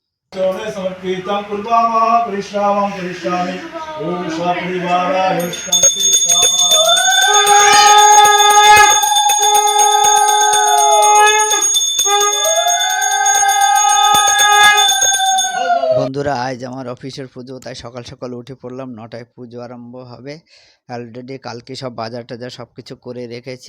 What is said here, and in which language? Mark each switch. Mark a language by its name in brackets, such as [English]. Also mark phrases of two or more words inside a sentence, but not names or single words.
[Sanskrit] चरणे समर्पितं कुर्वामः परिश्रामं करिष्यामि ॐ सपरिवाराय शान्ति [Bangla] বন্ধুরা, আজ আমার অফিসের পুজো, তাই সকাল সকাল উঠে পড়লাম। 9টায় পুজো আরম্ভ হবে। অলরেডি কালকে সব বাজার টাজার সব কিছু করে রেখেছি।